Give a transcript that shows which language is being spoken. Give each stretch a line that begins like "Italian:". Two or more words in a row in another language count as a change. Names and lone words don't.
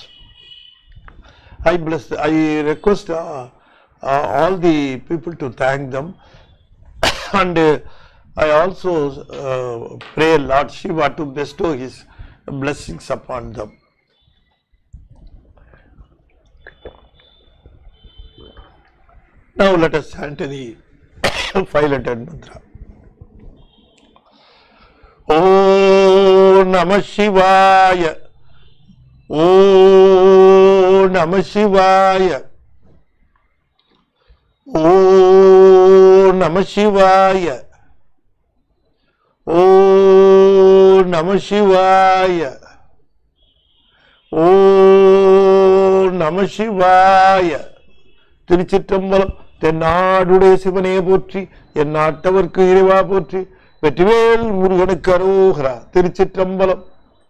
English: I request all the people to thank them, and I also pray Lord Shiva to bestow his blessings upon them. Now let us chant the 5-lettered mantra.
Sanskrit: ॐ नमः शिवाय. ॐ नमः शिवाय. ॐ नमः शिवाय. ॐ नमः शिवाय. ॐ नमः शिवाय.
Tamil: Tiruchitrambalam. தென்னாடுடைய சிவனே போற்றி, என் நாட்டவர்க்கு இறைவா போற்றி, வெற்றிவேல் முருகனுக்கு அரோகரா. திருச்சிற்றம்பலம்.